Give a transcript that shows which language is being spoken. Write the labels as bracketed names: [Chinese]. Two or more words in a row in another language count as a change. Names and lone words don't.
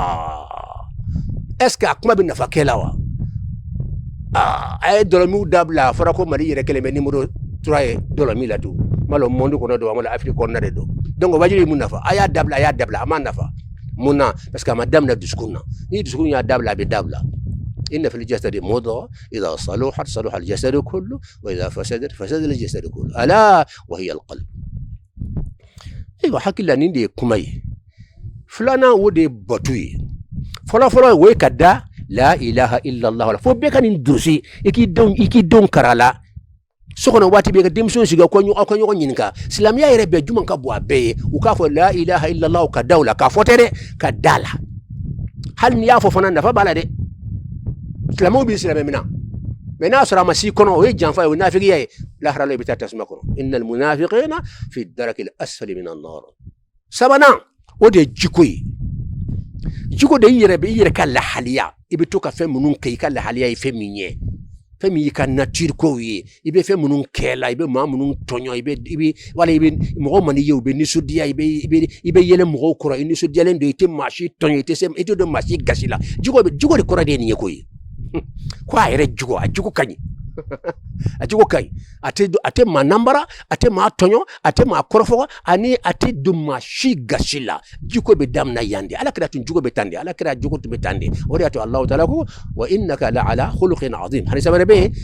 [French] est ce que [Bambara] a kuma bɛ nafa kɛ la wa a ye dɔlɔmiw dabila a fɔra ko mali yɛrɛ kelen bɛ numéro 3 ye dɔlɔmi la don malo monde kɔnɔ don amala Afrique kɔnɔna de don donc o wajibi mun nafa a y'a dabila a ma nafa mun na [French] parce que [Bambara] a ma daminɛ dusukun na ni dusukun y'a dabila a bɛ dabila [Arabic] إن في الجسد مضغة إذا صلحت صلح الجسد كله وإذا فسدت فسد الجسد كله ألا وهي القلب [Bambara] ayiwa hakila nin de ye kuma ye filanan o de ye batu ye fɔlɔ o ye ka da [Arabic] لا إله إلا الله [Bambara] fo bɛɛ ka nin dosi i k'i denw kara la so kɔnɔ waati bɛɛ ka denmisɛnw sigi aw ka ɲɔgɔn ɲininka silamɛya yɛrɛ bɛɛ juman ka bɔ a bɛɛ ye u k'a fɔ [Arabic] لا إله إلا الله [Bambara] ka da o la k'a fɔ tɛ dɛ ka da la hali n'i y'a fɔ fana nafa b'a la dɛ silamɛw b'i silamɛ minna mais n'a sɔrɔ a ma s'i kɔnɔ o ye janfa ye o ye nafigiya ye lahara la i bɛ taa tasuma kɔnɔ [Arabic] إن المنافقين في الدرك الأسفل من النار [Bambara] sabanan o de ye jiko ye jiko de i yɛrɛ ka lahaliya i bɛ to ka fɛn minnu kɛ i ka lahaliya ye fɛn min ye fɛn min y'i ka nature kow ye i bɛ fɛn minnu kɛ la i bɛ maa minnu tɔɲɔ i bɛ mɔgɔ man di ye u bɛ nisɔndiya i bɛ yɛlɛ mɔgɔw kɔrɔ i nisɔndiyalen don i tɛ maa si tɔɲɔ i tɛ don maa si gasi la jiko de kɔrɔ de ye nin ye ko ye ko a yɛrɛ jugo a jugo ka ɲi a jugo ka ɲi a tɛ maa nanbara a tɛ maa tɔɲɔ a tɛ maa kɔrɔfɔ ani a tɛ don maa si gasi la jiko bɛ daminɛ yan de ala kira tun jugo bɛ tan de ala kira jugo tun bɛ tan de o de y'a to Alahu taala ko [Arabic] وإنك لعلى خلق عظيم [Bambara] hadisa wɛrɛ bɛ